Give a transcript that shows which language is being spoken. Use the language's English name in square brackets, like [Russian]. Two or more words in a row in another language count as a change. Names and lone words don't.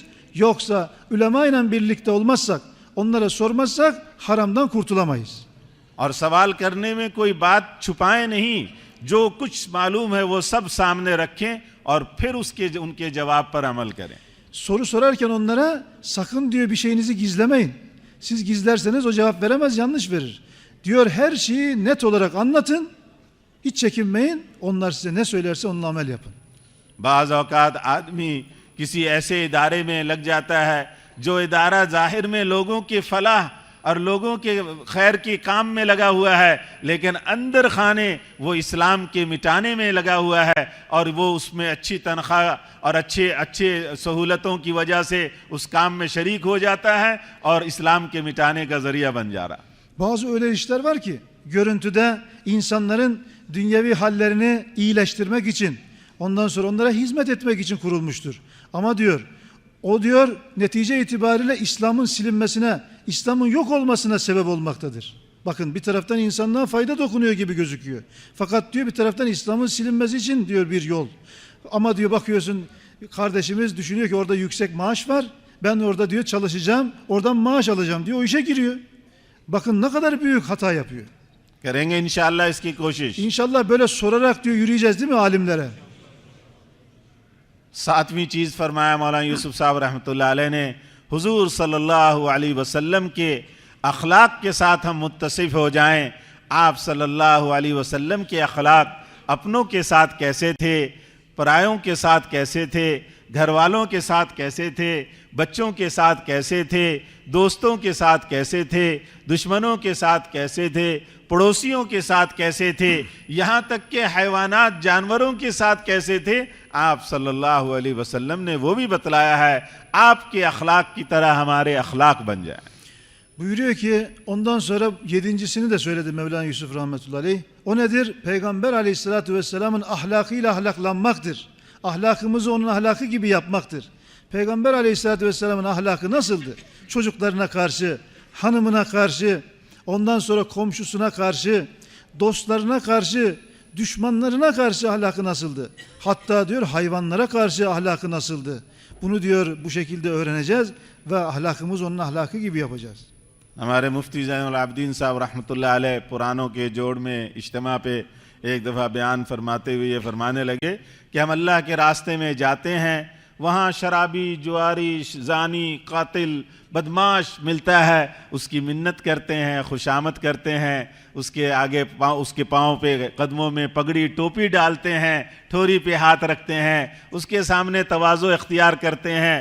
[Turkish] Yoksa ulemayla birlikte olmazsak, onlara sormazsak haramdan kurtulamayız. [Urdu] اور سوال کرنے میں کوئی بات چھپائیں نہیں، جو کچھ معلوم ہے وہ سب سامنے رکھیں اور پھر ان کے جواب پر عمل کریں. [Turkish] Soru sorarken onlara sakın diyor bir şeyinizi gizlemeyin. Siz gizlerseniz o cevap veremez, yanlış verir. Diyor her şeyi net olarak anlatın. Hiç çekinmeyin. Onlar size ne söylerse onunla amel yapın. [Urdu] بعض اوقات آدمی کسی ایسے ادارے میں لگ جاتا ہے جو ادارہ ظاہر میں لوگوں کی فلاح اور لوگوں کے خیر کے کام میں لگا ہوا ہے، لیکن اندر خانے وہ اسلام کے مٹانے میں لگا ہوا ہے اور وہ اس میں اچھی تنخواہ اور اچھے سہولتوں کی وجہ سے اس کام میں شریک ہو جاتا ہے اور اسلام کے مٹانے کا ذریعہ بن جا رہا. [Turkish] Bazı öyle işler var ki görüntüde insanların dünyevi hallerini iyileştirmek için, ondan sonra onlara hizmet etmek için kurulmuştur. Ama diyor o diyor netice itibariyle İslam'ın silinmesine, İslam'ın yok olmasına sebep olmaktadır. Bakın bir taraftan insanlığa fayda dokunuyor gibi gözüküyor. Fakat diyor bir taraftan İslam'ın silinmesi için diyor bir yol. Ama diyor bakıyorsun kardeşimiz düşünüyor ki orada yüksek maaş var. Ben orada diyor çalışacağım, oradan maaş alacağım diyor, o işe giriyor. Bakın ne kadar büyük hata yapıyor. [Urdu] کریں گے ان شاءاللہ اس کی کوشش. [Turkish] İnşallah böyle sorarak diyor yürüyeceğiz değil mi alimlere? [Urdu] ساتویں چیز فرمایا مولانا یوسف صاحب [Arabic] رحمة الله عليه [Urdu] نے، حضور [Arabic] صلى الله عليه وسلم [Urdu] کے اخلاق کے ساتھ ہم متصف ہو جائیں. آپ [Arabic] صلى الله عليه وسلم [Urdu] کے اخلاق اپنوں کے ساتھ کیسے تھے، پرایوں کے ساتھ کیسے تھے، گھر والوں کے ساتھ کیسے تھے، بچوں کے ساتھ کیسے تھے، دوستوں کے ساتھ کیسے تھے، دشمنوں کے ساتھ کیسے تھے، پڑوسیوں کے ساتھ کیسے تھے، یہاں تک کہ حیوانات جانوروں کے ساتھ کیسے تھے، آپ [Arabic] صلى الله عليه وسلم [Urdu] نے وہ بھی بتلایا ہے. آپ کے اخلاق کی طرح ہمارے اخلاق بن جائے. [Turkish] Buyuruyor ki ondan sonra yedincisini de söyledi Mevlana Yusuf [Arabic] رحمة الله عليه. [Turkish] O nedir? Peygamber [Arabic] عليه الصلاة والسلام [Turkish] ahlakıyla ahlaklanmaktır. Ahlakımızı onun ahlakı gibi yapmaktır. Peygamber [Arabic] عليه الصلاة والسلام [Turkish] ahlakı nasıldı? Çocuklarına karşı, hanımına karşı, ondan sonra komşusuna karşı, dostlarına karşı, düşmanlarına karşı ahlakı nasıldı? Hatta diyor hayvanlara karşı ahlakı nasıldı? Bunu diyor bu şekilde öğreneceğiz ve ahlakımız onun ahlakı gibi yapacağız. [Urdu] ہمارے مفتی زین العابدین صاحب [Arabic] رحمة الله عليه [Urdu] پرانوں کے جوڑ میں اجتماع پہ ایک دفعہ بیان فرماتے ہوئے یہ فرمانے لگے کہ ہم اللہ کے راستے میں جاتے ہیں، وہاں شرابی، جواری، جانی، قاتل، بدمعاش ملتا ہے، اس کی منت کرتے ہیں، خوشامد کرتے ہیں، اس کے آگے اس کے پاؤں پہ قدموں میں پگڑی ٹوپی ڈالتے ہیں، ٹھوڑی پہ ہاتھ رکھتے ہیں، اس کے سامنے تواضع اختیار کرتے ہیں.